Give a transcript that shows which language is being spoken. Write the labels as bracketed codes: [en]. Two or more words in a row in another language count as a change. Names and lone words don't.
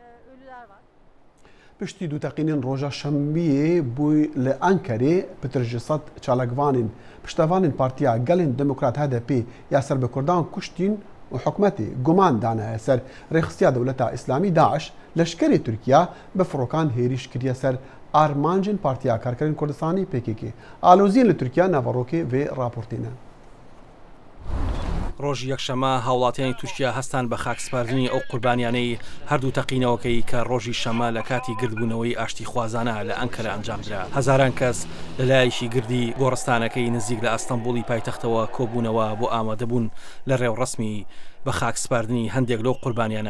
[ku] Piştî du teqînên roja şembiyê bû li Enkerê pitir ji sed çalakvanên piştevanên Partiya Gelên Demokrat HDP ya Serbikurdan kuştîn û hikûmetê guman dane ser rêxistiya Dewleta İslamî Daeş leşkerê Tirkiya bi firokan hêrîş kiriye ser armancên Partiya Karkerên Kurdistanî PKK. Aloziyên li Tirkiya navarokê vê raportê ne. [ckb] ڕۆژی یەکشەمە هاوڵاتیانی تورکیا هەستان بە خاکسپاردنی ئەو قوربانیانەی هەردوو تەقینەوەکەی کە ڕۆژی شەمە لە کاتی گردبوونەوەی ئاشتی خوازانە لە ئەنکەرە ئەنجامدرا. هەزاران کەس لەلایەکی گردی گۆڕستانەکەی نزیک لە ئەستەمبوڵی پایتەختەوە کۆبوونەوە بۆ ئامادەبوون لە ڕێوڕسمی بە خاکسپاردنی هەندێک لەو قوربانیانە.